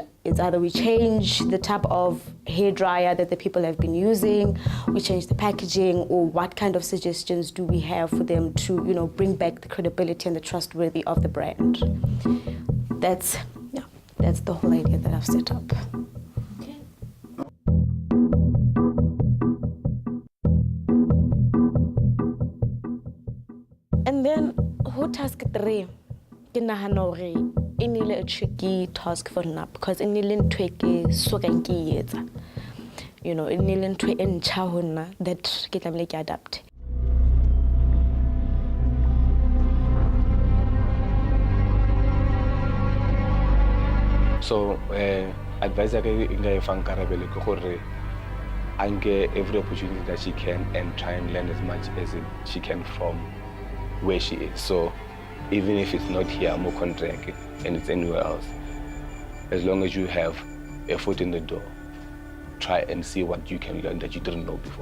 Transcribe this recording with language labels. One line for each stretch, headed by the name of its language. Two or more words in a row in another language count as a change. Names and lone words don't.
English: It's either we change the type of hair dryer that the people have been using, we change the packaging, or what kind of suggestions do we have for them to, bring back the credibility and the trustworthy of the brand. That's the whole idea that I've set up. Okay. And then task 3,
Southern Sotho: ke nahana hore e nile
English: a tricky task for
Southern Sotho: nna, because e nile ntho e ke sokang ke etsa. E nile ntho e ntjha ho nna that ke tlamehile ke adapt.
English: So advisor
Southern Sotho: inga e fang Karabelo ke gore ange
English: every opportunity that she can and try and learn as much as she can from where she is. So even if it's not here, more Condriac, and it's anywhere else, as long as you have a foot in the door, try and see what you can learn that you didn't know before.